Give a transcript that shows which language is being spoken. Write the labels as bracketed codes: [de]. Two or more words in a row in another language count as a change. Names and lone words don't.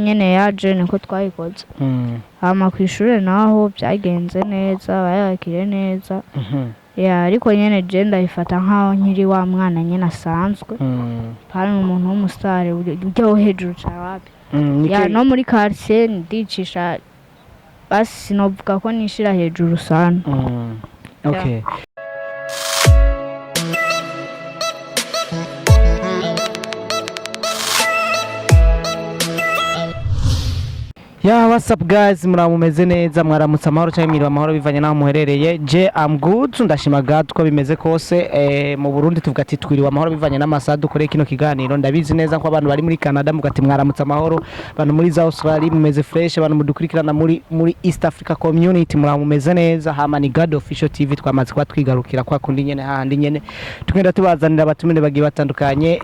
[rn] nyine yaje niko twayikoze hama ku ishuri naho byagenze neza bayakiriye neza ya ariko nyine je ndabifata nkaho nkiri wa mwana nyine asanzwe hari umuntu w'umusitari ujyaho hejuru cyane wapi ya no muri quartier ndicisha basi novuga ko nishira hejuru sana [en] okay what's up guys, [rn] muramumeze neza, mwaramutse amahoro cyangwa mwiriwe amahoro bivanye naho muherereye. [en] Je am good, [rn] ndashima God ko bimeze kose. Mu Burundi tuvuga ati twiriwe amahoro bivanye n'amasaha dukoreye kino kiganiro. Ndabizi neza ko abantu bari muri Canada mugati mwaramutse amahoro, abantu muri za Australia mumeze fresh, abantu mudukurikirana muri East Africa community muramumeze neza. Hama ni God Official TV twamaze kwa twigarukira kwa kundi nyene hahandi nyene tugenda tubazanira abatumire bagiye batandukanye.